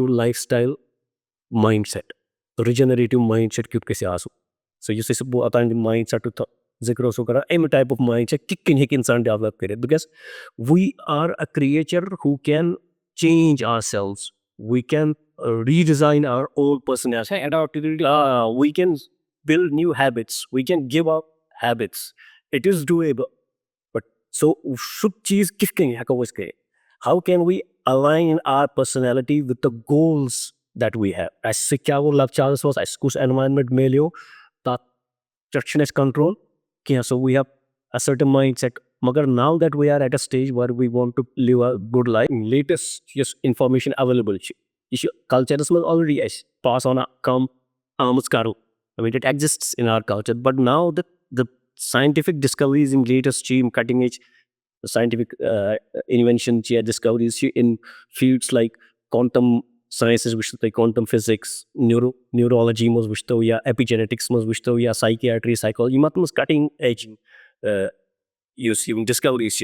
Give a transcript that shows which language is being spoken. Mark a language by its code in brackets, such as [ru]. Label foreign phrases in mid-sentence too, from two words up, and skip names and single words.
[en] life style mindset regenerative mindset [ks] کیُتھ گژھِ آسُن سو یُس أسۍ اوٚتانۍ مایِنڈ سیٹُک ذِکر اوسو کران اَمہِ [en] type of mindset [ks] کِتھ کٔنۍ ہیٚکہِ اِنسان ڈیولپ کٔرِتھ [en] because we are a creature who can change our cells we can redesign our own personality we can build new habits, we can give up habits, it is doable but so [ks] سُہ چیٖز کِتھ کٔنۍ ہٮ۪کو أسۍ کٔرِتھ [en] how can we align our personality with the goals that we have [ks] اَسہِ سۭتۍ کیٛاہ گوٚو لۄکچارَس منٛز اَسہِ کُس environment میلیو تَتھ پٮ۪ٹھ چھُنہٕ اَسہِ کنٹرول کینٛہہ [en] so we have a certain mindset مگر now that we are at a stage where we want to live a good life latest [ks] یۄس اِنفارمیشن ایویلیبٕل چھِ یہِ چھِ کلچرس منٛز آلریڈی اَسہِ پاس آن کم آمٕژ کَرُن [en] I mean, it exists in our culture, but now the scientific discoveries in latest cutting edge scientific inventions, discoveries in fields like quantum sciences, quantum physics, neurology, epigenetics, psychiatry, psychology, cutting edge discoveries.